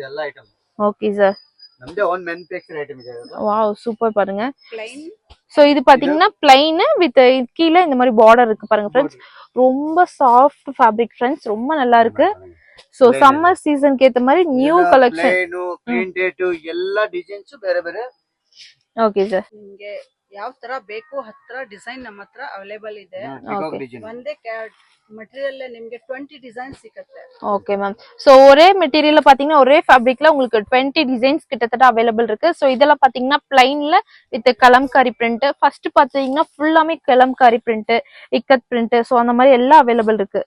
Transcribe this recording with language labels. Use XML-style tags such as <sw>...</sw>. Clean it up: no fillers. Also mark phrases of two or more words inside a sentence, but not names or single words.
<en>okay sir.</en> <ta>நம்மளே</ta> <en>own manufacture item</en> <ta>இது.</ta> <en>wow super</en> <ta>பாருங்க. சோ இது பாத்தீங்கன்னா</ta> <en>plain with</en> <ta>கீழ இந்த மாதிரி பார்டர் இருக்கு பாருங்க ஃப்ரெண்ட்ஸ். ரொம்ப</ta> <en>soft fabric friends,</en> <ta>ரொம்ப நல்லா இருக்கு. சோ சம்மர் சீசனுக்கு ஏத்த மாதிரி</ta> <en>new collection.</en> <kn>ಪ್ರಿಂಟೆಡ್ ಎಲ್ಲಾ ಡಿಸೈನ್ಸ್ ಬೇರೆ ಬೇರೆ.</kn> <en>okay sir.</en> <kn>ನಿಮಗೆ ಯಾವ ತರ ಬೇಕು ಹತ್ರ ಡಿಸೈನ್ ನಮ್ಮ ಹತ್ರ ಅವೈಲೇಬಲ್ ಇದೆ. ಒಂದೇ மெட்டீரியல்ல ನಿಮಗೆ 20 டிசைன்ஸ் ಸಿಗುತ್ತೆ.</kn> <en>okay ma'am.</en> <ta>சோ ஒரே மெட்டீரியல்ல பாத்தீங்கன்னா ஒரே ஃபேப்ரிக்ல உங்களுக்கு 20 டிசைன்ஸ் கிட்டத்தட்ட அவைலபிள் இருக்கு. சோ இதெல்லாம் பாத்தீங்கன்னா பிளைன்ல வித் கலம்காரி பிரிண்ட். ஃபர்ஸ்ட் பாத்தீங்கன்னா ஃபுல்லாமே கலம்காரி பிரிண்ட், இக்கத் பிரிண்ட். சோ அந்த மாதிரி எல்லாம் அவைலபிள் இருக்கு.</ta>